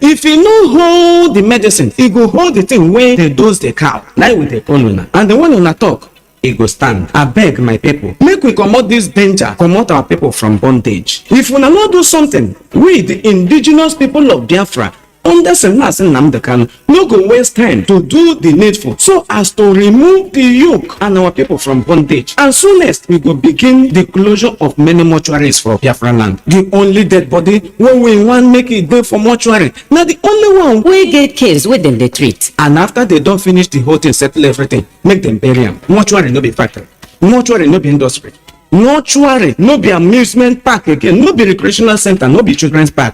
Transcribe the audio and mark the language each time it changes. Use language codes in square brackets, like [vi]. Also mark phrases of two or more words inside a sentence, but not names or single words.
[pcm] If he no hold the medicine, he go hold the thing wey dey dose the cow. Na we dey call una, and the one una talk, e go stand. Abeg my people, make we comot this danger, comot our people from bondage. If una no do something, we the indigenous people of Biafra under Nnamdi Kanu no go waste time to do the needful so as to remove the yoke and our people from bondage. And soonest we go begin the closure of many mortuaries for Biafra land. The only dead body wey we wan make it dey for mortuary na the only one We get case wey dem dey treat. and after they don finish the whole thing, settle everything, make them bury am. Mortuary no be factory, mortuary no be industry, mortuary no be amusement park again, no be recreational center, no be children's park.